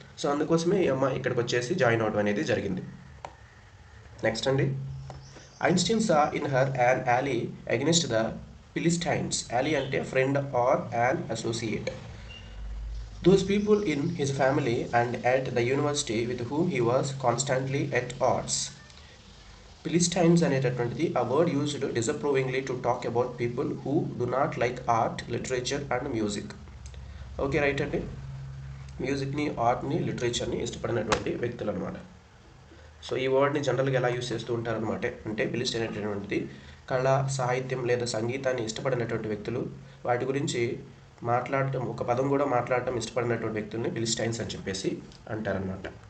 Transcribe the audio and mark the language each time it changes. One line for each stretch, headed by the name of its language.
Telugu: So అందుకోసమే ఈ అమ్మాయి ఇక్కడికి వచ్చేసి జాయిన్ అవడం అనేది జరిగింది. నెక్స్ట్ అండి,
English: Einstein saw in her an ally against the philistines. ally అంటే friend or an associate. Those people in his family and at the university with whom he was constantly at odds. Philistines అనేటటువంటిది a word used disapprovingly to talk about people who do not like art, literature and music. Okay right అండి.
Telugu: మ్యూజిక్ని, ఆర్ట్ని, లిటరేచర్ని ఇష్టపడినటువంటి వ్యక్తులు అనమాట. So ఈ వర్డ్ని జనరల్గా ఎలా use చేస్తూ ఉంటారనమాట అంటే ఫిలిస్టైన్ అనేటటువంటిది కళ, సాహిత్యం లేదా సంగీతాన్ని ఇష్టపడినటువంటి వ్యక్తులు, వాటి గురించి మాట్లాడటం, ఒక పదం కూడా మాట్లాడటం ఇష్టపడినటువంటి వ్యక్తుల్ని ఫిలిస్టైన్స్ అని చెప్పేసి అంటారనమాట.